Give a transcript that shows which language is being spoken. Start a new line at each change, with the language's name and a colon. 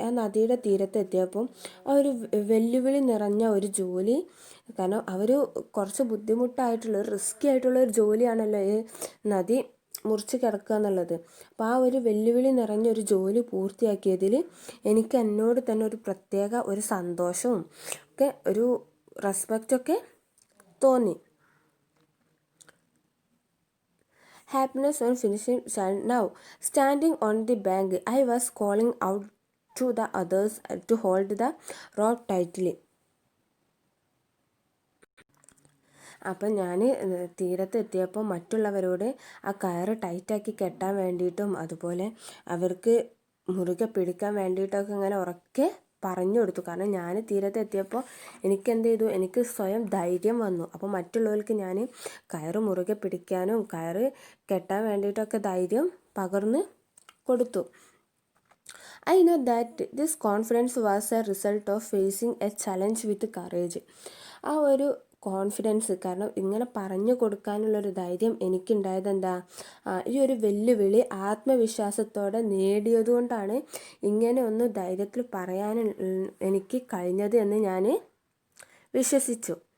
Malayalam: ആ നദിയുടെ തീരത്തെത്തിയപ്പോൾ ആ ഒരു വെല്ലുവിളി നിറഞ്ഞ ഒരു ജോലി, കാരണം അവർ കുറച്ച് ബുദ്ധിമുട്ടായിട്ടുള്ള റിസ്കി ആയിട്ടുള്ള ഒരു ജോലിയാണല്ലോ ഈ നദി മുറിച്ച് കിടക്കുക എന്നുള്ളത്. അപ്പോൾ ആ ഒരു വെല്ലുവിളി നിറഞ്ഞൊരു ജോലി പൂർത്തിയാക്കിയതിൽ എനിക്ക് എന്നോട് തന്നെ ഒരു പ്രത്യേക ഒരു സന്തോഷവും ഒക്കെ ഒരു റെസ്പെക്റ്റൊക്കെ തോന്നി.
English: Happiness on finishing. Now, standing on the bank, I was calling out to the others to hold the rope tightly.
Malayalam: അപ്പം ഞാൻ തീരത്തെത്തിയപ്പോൾ മറ്റുള്ളവരോട് ആ കയറ് ടൈറ്റാക്കി കെട്ടാൻ വേണ്ടിയിട്ടും അതുപോലെ അവർക്ക് മുറുകെ പിടിക്കാൻ വേണ്ടിയിട്ടൊക്കെ ഇങ്ങനെ ഉറക്കെ പറഞ്ഞു കൊടുത്തു. കാരണം ഞാൻ തീരത്തെത്തിയപ്പോൾ എനിക്കെന്ത് ചെയ്തു? എനിക്ക് സ്വയം ധൈര്യം വന്നു. അപ്പോൾ മറ്റുള്ളവർക്ക് ഞാൻ കയറ് മുറുകെ പിടിക്കാനും കയറ് കെട്ടാൻ വേണ്ടിയിട്ടൊക്കെ ധൈര്യം പകർന്ന് കൊടുത്തു.
English: I know that this confidence was a result of facing a challenge with courage.
Malayalam: ആ ഒരു കോൺഫിഡൻസ്, കാരണം ഇങ്ങനെ പറഞ്ഞു കൊടുക്കാനുള്ളൊരു ധൈര്യം എനിക്കുണ്ടായത് എന്താ? ഈ ഒരു വെല്ലുവിളി ആത്മവിശ്വാസത്തോടെ നേടിയതുകൊണ്ടാണ് ഇങ്ങനെ ഒന്ന് ധൈര്യത്തിൽ പറയാൻ എനിക്ക് കഴിഞ്ഞത് എന്ന് ഞാൻ വിശ്വസിച്ചു.